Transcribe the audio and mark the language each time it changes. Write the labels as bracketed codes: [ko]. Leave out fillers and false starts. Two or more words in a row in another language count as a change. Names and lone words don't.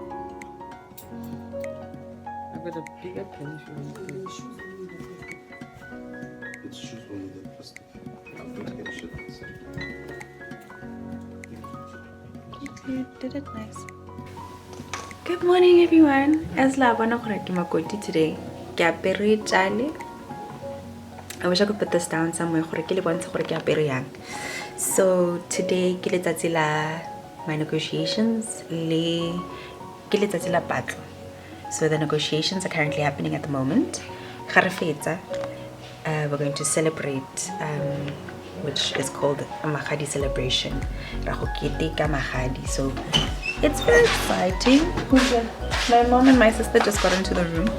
[en] I've got a bigger pen if you want. It's shoes only the plastic. I'm going to get shit outside. You did it nice. Good morning, everyone. [tn] As la bona gore ke makoti today. Ke apere chale. [en] I wish I could put this down somewhere [tn] gore ke le bontshe gore ke apere yang. [en] So today [tn] ke letsatsi la [en] my negotiations [tn] le ke letsatsi la patlo. [en] So the negotiations are currently happening at the moment. We're going to celebrate which is called a Magadi Celebration. Magadi. So it's very exciting. My mom and my sister just got into the room.